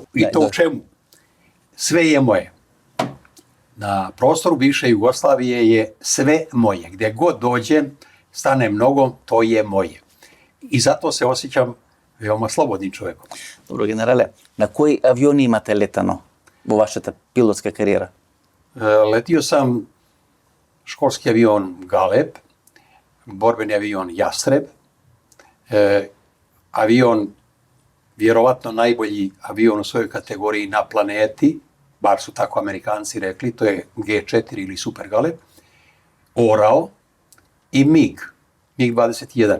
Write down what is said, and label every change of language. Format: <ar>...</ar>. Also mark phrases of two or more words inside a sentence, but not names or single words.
<sr>I to u čemu? Sve je moje. Na prostoru bivše Jugoslavije je sve moje. Gdje god dođem, stanem nogom, to je moje. I zato se osjećam veoma slobodnim čovjekom.</sr> <mk>Добро, генерале, на кои авиони имате летано во вашата пилотска кариера?</mk> <sr>Letio sam školski avion Galeb, borbeni avion Jastreb, avion, vjerovatno najbolji avion u svojoj kategoriji na planeti, bar su tako Amerikanci rekli, to je G4 ili Super Galeb, Orao i MiG-21.</sr>